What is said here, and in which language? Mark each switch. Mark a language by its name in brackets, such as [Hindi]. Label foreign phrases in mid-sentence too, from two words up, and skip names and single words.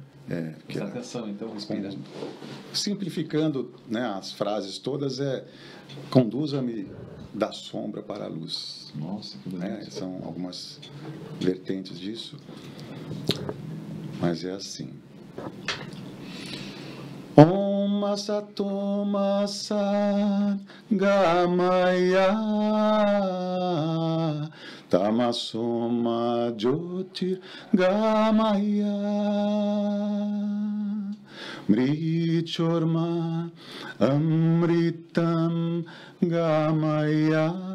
[Portuguese] Presta atenção, então, respira. Simplificando, né, as frases todas, conduza-me da sombra para a luz. Nossa, que bonito. São algumas vertentes disso, mas é assim. [Sanskrit] Om Asatoma Sat Gamaya Tamasoma Jyotir Gamaya Mrichorma Amritam Gamaya.